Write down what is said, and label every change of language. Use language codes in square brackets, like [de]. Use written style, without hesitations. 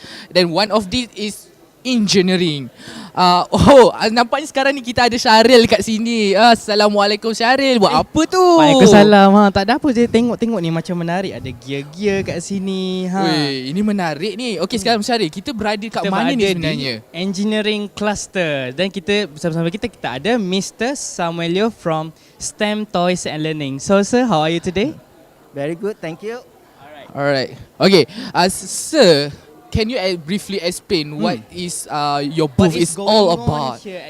[en] Dan one of these is engineering. [ms] Nampaknya sekarang ni kita ada Syaril kat sini. Assalamualaikum Syaril. Buat apa tu? Waalaikumsalam. Tak ada apa je, tengok ni macam menarik. Ada gear-gear kat sini. Weh, ini menarik ni. Okey, sekarang Syaril, kita berada kat mana ni sebenarnya? Engineering Cluster. Dan kita bersama-sama kita ada Mr. [en] Samuelio from STEM Toys and Learning. So sir, how are you today? Very good, thank you. Alright. Okay, sir, can you briefly explain what is your booth is all about?